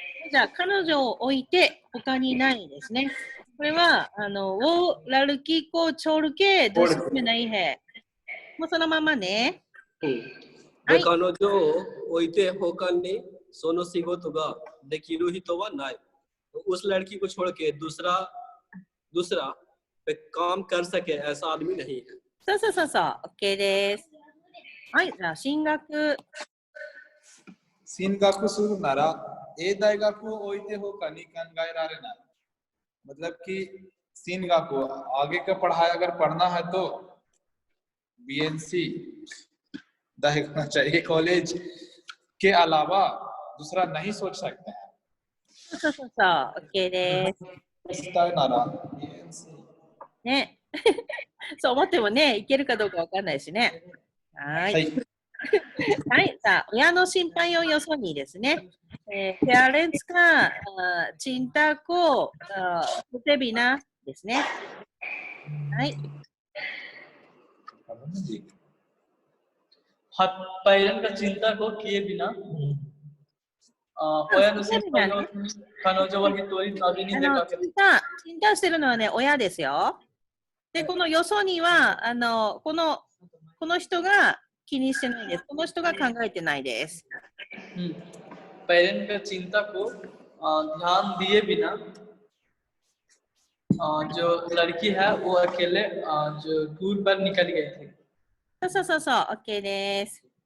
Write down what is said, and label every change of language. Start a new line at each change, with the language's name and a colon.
Japanese: じゃあ、彼女を置いて他にないですね。これは、をラルキコチョルケドスメないへ。もうそのままね。で、彼女を置いて他にその仕事ができる人はない。
Hindi: उस लड़की को छोड़ के दूसरा पे काम कर सके ऐसा आदमी नहीं है。
Japanese: そうそうそうそう、OK です。はい、じゃあ進学。進学するなら、大学を置いて他に考えられない。
Hindi: मतलब कि सीन को आगे का पढ़ाई अगर पढ़ना है तो बीएनसी देखना चाहिए, कॉलेज के अलावा दूसरा नहीं सोच सकते हैं।
Japanese: そうそうそう、OK です。したいなら BNC ね。そう思ってもね、いけるかどうかわかんないしね。はい。はい。さあ、親の心配をよそにですね。
Hindi: parents का चिंता को उसे बिना
Japanese: ですね。はい。
Hindi: पेरेंट का चिंता को किए बिना
Japanese: 親の心配を彼女は一人旅に出かける。診断してるのはね、親ですよ。で、このよそには、この人が気にしてないです。この人が考えてないです。
Hindi: पेरेंट का चिंता को ध्यान दिए बिना जो लड़की है वो अकेले जो टूर पर निकल गई थी。
Japanese: そうそうそう、OK です。